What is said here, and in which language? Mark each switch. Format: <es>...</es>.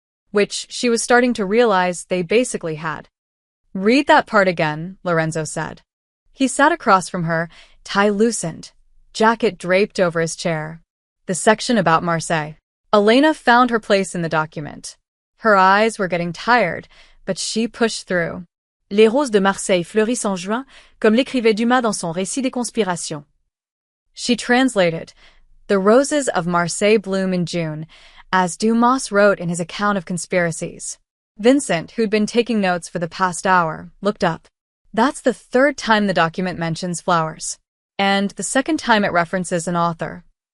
<en>Which she was starting to realize they basically had. Read that part again, Lorenzo said. He sat across from her, tie loosened, jacket draped over his chair. The section about Marseille. Elena found her place in the document. Her eyes were getting tired, but she pushed through.</en> <fr>Les roses de Marseille fleurissent en juin, comme l'écrivait Dumas dans son récit des conspirations.</fr> <en>She translated, The roses of Marseille bloom in June, as Dumas wrote in his account of conspiracies. Vincent, who'd been taking notes for the past hour, looked up. That's the 3rd time the document mentions flowers. And the 2nd time it references an author.</en>